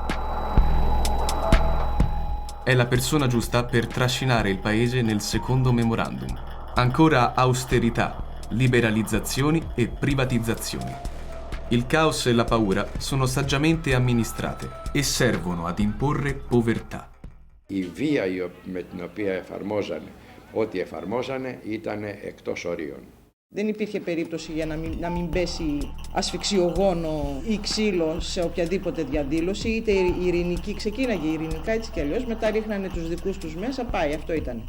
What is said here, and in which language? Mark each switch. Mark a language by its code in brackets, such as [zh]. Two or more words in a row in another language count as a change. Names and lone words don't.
[it] È la persona giusta per trascinare il paese nel secondo memorandum. Ancora austerità, liberalizzazioni e privatizzazioni. Il caos e la paura sono saggiamente amministrate e servono ad imporre povertà. [el] Η βία με την οποία εφαρμόζανε ό,τι εφαρμόζανε ήταν εκτός ορίων. Δεν υπήρχε περίπτωση για να μην πέσει ασφυξιογόνο ή ξύλο σε οποιαδήποτε διαδήλωση, είτε ειρηνική, ξεκίναγε ειρηνικά έτσι κι αλλιώς, μετά ρίχνανε τους δικούς τους μέσα, πάει, αυτό ήταν.